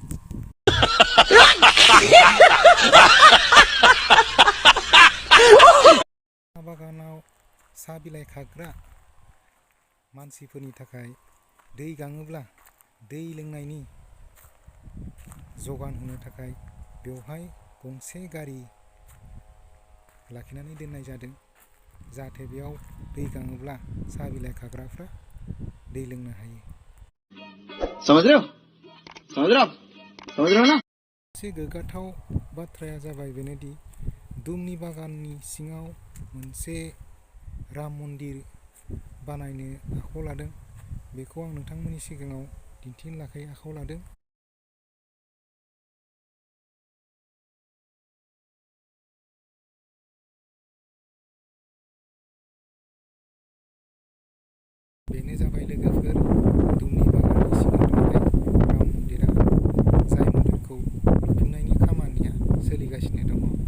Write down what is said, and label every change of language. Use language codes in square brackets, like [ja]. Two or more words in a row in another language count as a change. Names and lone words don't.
[brx] साहा बागानाव साहा बिलाइ खाग्रा मानसिफोरनि थाखाय दै गाङोब्ला दै लोंनायनि जगान होनो थाखाय बेवहाय गंसे गारि लाखिनानै दोननाय जादों, जाहाथे बेयाव दै गाङोब्ला साहा बिलाइ खाग्राफ्रा दै लोंनो हायो। [hi] समझ रहे हो ना। [brx] मोनसे गोग्गाथाव बाथ्राया जाबाय बेनोदि दुमनि बागाननि सिङाव मोनसे राम मन्दिर बानायनो आखायाव लादों। बेखौ आं नोंथांमोननि सिगाङाव दिन्थिनो थाखाय आखायाव लादों। बेनो जाबाय लोगोफोर दुमनि बागाननि सिङाव थानाय राम मन्दिरा, जाय मन्दिरखौ लुफुंनायनि खामानिया सोलिगासिनो दङ।